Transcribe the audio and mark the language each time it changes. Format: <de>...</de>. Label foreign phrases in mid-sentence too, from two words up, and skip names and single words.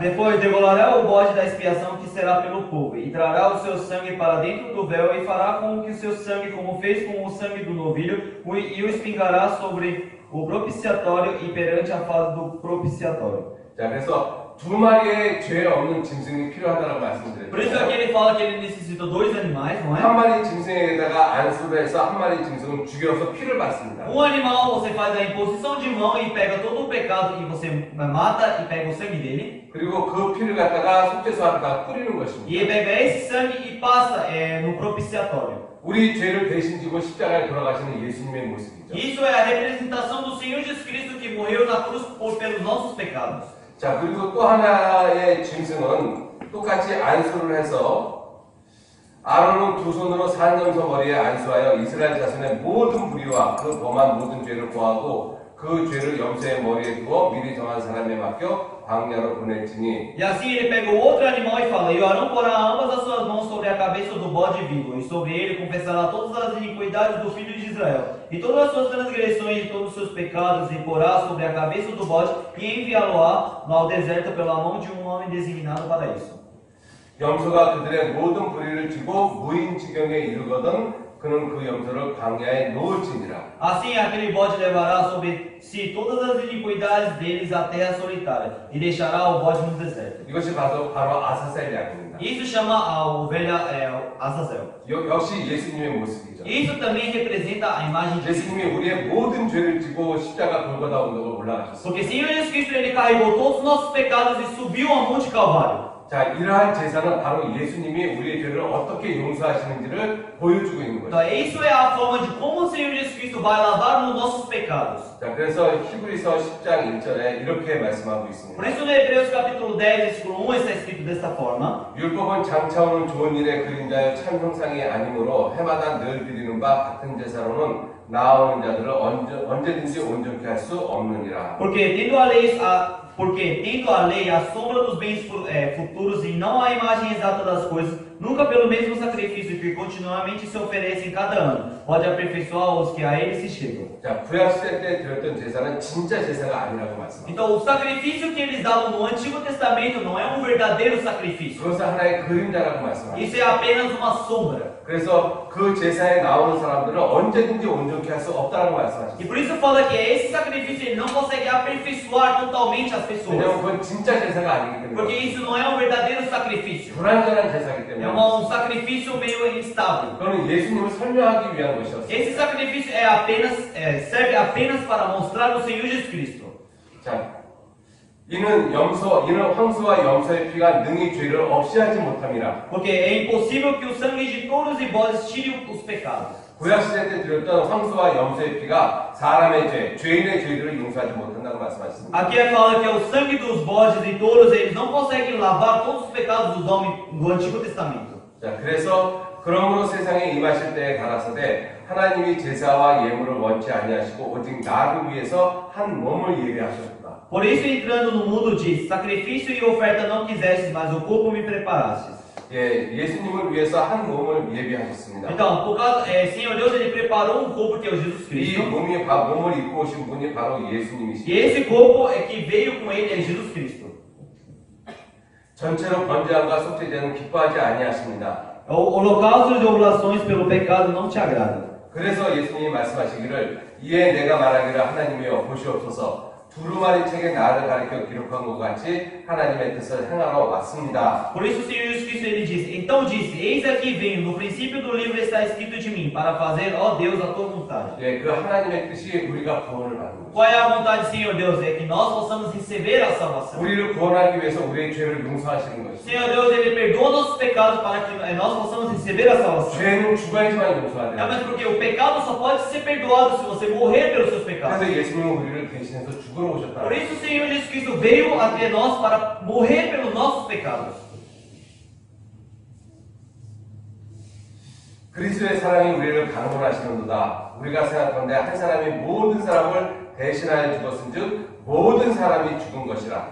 <pt>Depois degolará o bode da expiação que será pelo povo, e trará o seu sangue para dentro do véu, e fará com que o seu sangue, como fez com o sangue do novilho, e o espingará sobre o propiciatório e perante a face do propiciatório.</pt> <ko>자, 그래서 2마리의 죄 없는 짐승이 필요하다고</ko> <pt>Por isso</pt> <ko>말씀드렸어요.</ko> <pt>aqui ele fala que ele necessita 2 animais, não é?</pt> <ko>한 마리 짐승에다가 안수를 해서 한 마리 짐승은 죽여서 피를 받습니다.</ko> <pt>Um animal você faz a imposição de mão e pega todo o pecado e você mata e pega o sangue dele.</pt> <ko>그리고 그 피를 갖다가 속죄소 앞에다가 뿌리는 것입니다.</ko> <pt>E ele pega esse sangue e passa no propiciatório.</pt> <ko>우리 죄를 대신 지고 십자가에 돌아가시는 예수님의 모습이죠.</ko> <pt>Isso é a representação do Senhor Jesus Cristo que morreu na cruz pelos nossos pecados.</pt> <ko>자, 그리고 또 하나의 짐승은 똑같이 안수를 해서 아론은 2손으로 산염소 머리에 안수하여 이스라엘 자손의 모든 불의와 그 범한 모든 죄를 고하고 그 죄를 염소의 머리에 두어 미리 정한 사람에 맡겨 광야로 보낼지니.</ko> <pt>E assim ele pega o outro animal e fala: E Arão porá ambas as suas mãos sobre a cabeça do bode vivo, e sobre ele confessará todas as iniquidades do filho de Israel, e todas as suas transgressões e todos os seus pecados, e porá sobre a cabeça do bode, e enviá-lo-á ao deserto pela mão de um homem designado para isso.</pt> <ko>염소가 그들의 모든 불의를 지고 무인지경에 이르거든 그는 그 염소를 광야에 놓을지니라.</ko> <pt>Assim aquele bode levará sobre si todas as iniquidades deles à terra solitária, e deixará o bode no deserto.</pt> <ko>이것이 바로 아사셀 약입니다.</ko> <pt>Isso chama a ovelha Azazel.</pt> <ko>역시 예수님의 모습이죠.</ko> <pt>Isso também representa a imagem de Cristo.</pt> <ko>예수님이 우리의 모든 죄를 지고 십자가 골고다 언덕을 올라가셨습니다.</ko> <pt>Porque Senhor Jesus Cristo ele carregou todos os nossos pecados e subiu ao Monte Calvário.</pt> <ko>자, 이러한 제사는 바로 예수님이 우리의 죄를 어떻게 용서하시는지를 보여주고 있는</ko> <pt>Então,</pt> <ko>거죠.</ko> <pt>isso é a forma de como o Senhor Jesus Cristo vai lavar os nossos pecados.</pt> <ko>자, 그래서 히브리서 10장 1절에 이렇게 말씀하고</ko> <pt>Por</pt> <ko>있습니다.</ko> <pt>isso, no Hebreus capítulo 10, versículo 1, está escrito desta forma:</pt> <ko>율법은 장차오는 좋은 일의 그림자여 참 형상이 아니므로 해마다 늘 드리는 바 같은 제사로는 나아오는 자들을 언제든지 온전케 할 수 없느니라.</ko> <pt>Porque tendo a lei a sombra dos bens futuros e não a imagem exata das coisas, nunca pelo mesmo sacrifício que continuamente se oferece em cada ano, pode aperfeiçoar os que a ele se chegam.</pt> <ko>자, 구약시대 때 드렸던 제사는 진짜 제사가 아니라고 말씀합니다.</ko> <pt>Então, o sacrifício que eles davam no Antigo Testamento não é um verdadeiro sacrifício.</pt> <ko>그것은 하나의 그림자라고 말씀합니다.</ko> <pt>Isso é apenas uma sombra.</pt> <ko>그래서 그 제사에 나오는 사람들은 언제든지 온전케 할 수 없다고 말씀하셨습니다.</ko> <pt>E por isso fala que esse sacrifício ele não consegue aperfeiçoar totalmente as pessoas.</pt> <ko>왜냐하면 그건 진짜 제사가 아니기</ko> <pt>Porque</pt> <ko>때문에</ko> <pt>isso não é um verdadeiro sacrifício.</pt> <ko>불완전한 제사이기</ko> <pt>É</pt> <ko>때문에</ko> <pt>um sacrifício meio instável.</pt> <ko>그거는 예수님을 설명하기 위한 것이었어요.</ko> <pt>Esse sacrifício serve apenas para mostrar o Senhor Jesus Cristo.</pt> <ko>자, 이는 황소와 염소의 피가 능히 죄를 없이 하지 못함이라.</ko> <pt>Porque é impossível que o sangue de touros e bodes tire os pecados.</pt> <ko>구약시대 때 드렸던 황소와 염소의 피가 사람의 죄, 죄인의 죄들을 용서하지 못한다고 말씀하셨습니다.</ko> <pt>Aqui fala que é o sangue dos bodes e touros, eles não conseguem lavar todos os pecados dos homens do Antigo Testamento.</pt> <ko>자, 그래서 그러므로 세상에 임하실 때에 가라사대 하나님이 제사와 예물을 원치 아니하시고 오직 나를 위해서 한 몸을 예비하셨다.</ko> <pt>Por isso, entrando no mundo, diz: sacrifício e oferta não quisestes, mas o corpo me preparastes.</pt> <ko>예, 예수님을 위해서 한 몸을 예비하셨습니다.</ko> <pt>Então, por causa, Senhor Deus, ele preparou um corpo que é o Jesus</pt> <ko>이</ko> <pt>Cristo.</pt> <ko>몸을 입고 오신 분이 바로</ko> <pt>E</pt> <ko>예수님이시죠.</ko> <pt>esse corpo é que veio com ele é Jesus Cristo.</pt> <ko>전체로 번제함과 속죄제는 기뻐하지 아니하십니다.</ko> <pt>Holocaustos e oblações pelo pecado não te agradam.</pt> <ko>그래서 예수님이 말씀하시기를 이에 내가 말하기를 하나님이여 보시옵소서 두루마리 책에 나를 가리켜 기록한 것 같이 하나님의 뜻을 행하러 왔습니다.</ko> <pt>Por isso o Senhor Jesus Cristo ele disse: então disse, eis aqui venho, no princípio do livro está escrito de mim, para fazer, ó Deus, a tua vontade.</pt> <ko>예, 그 하나님의 뜻이 우리가 구원을 받는 것.</ko> <pt>Qual é a vontade, Senhor Deus? É que nós possamos receber a salvação.</pt> <ko>우리를 구원하기 위해서 우리의 죄를 용서하시는 것입니다.</ko> <pt>Senhor Deus, ele perdoa nossos pecados para que nós possamos receber a salvação.</pt> <ko>죄는 죽어야지만</ko> <pt>É,</pt> <ko>용서하대요.</ko> <pt>mas porque o pecado só pode ser perdoado se você morrer pelos seus pecados.</pt> <ko>그래서 예수님은 우리를 대신해서 죽으러 오셨다. Por isso o Senhor Jesus Cristo veio até nós para morrer pelos nossos pecados. 그리스도의 사랑이 우리를 강권하시는도다. 우리가 생각하는데 한 사람이 모든 사람을 대신하여 죽었은즉 모든 사람이 죽은 것이라.</ko>